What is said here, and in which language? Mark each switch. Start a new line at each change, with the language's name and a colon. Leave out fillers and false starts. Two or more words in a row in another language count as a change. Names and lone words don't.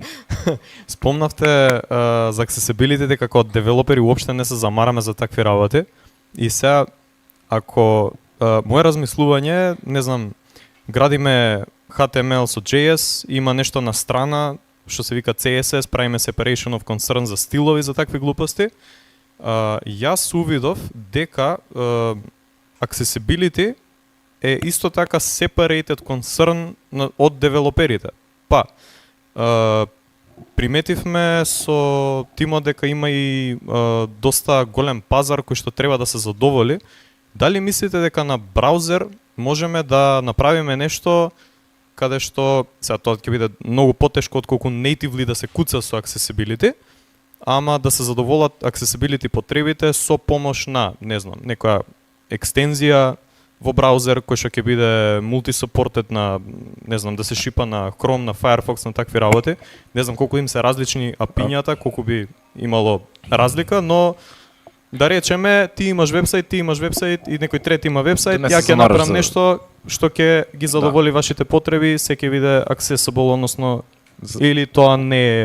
Macedonian: Спомнавте за accessibility дека како девелопери уопште не се замараме за такви работи и сега ако моje размислување, не знам, градиме HTML со JS, има нешто на страна што се вика CSS, правиме
English: separation of concern
Macedonian: за стилови, за такви глупости. Јас увидов дека accessibility е исто така
English: separated concern
Macedonian: од девелоперите. Па, приметивме со тимот дека има и доста голем пазар кој што треба да се задоволи. Дали мислите дека на браузер можеме да направиме нешто каде што, сега тоа ќе биде многу потешко отколку natively да се куца со accessibility, ама да се задоволат accessibility потребите со помош на, не знам, некоја екстензија во браузер кој што ќе биде multi-supported на, не знам, да се шипа на Chrome, на Firefox, на такви работи. Не знам колку им се различни апињата, колку би имало разлика, но да речеме ти имаш вебсайт и некој трети има вебсайт, ја ќе направам нешто што ќе ги задоволи вашите потреби, се ќе биде accessible, односно или тоа не е.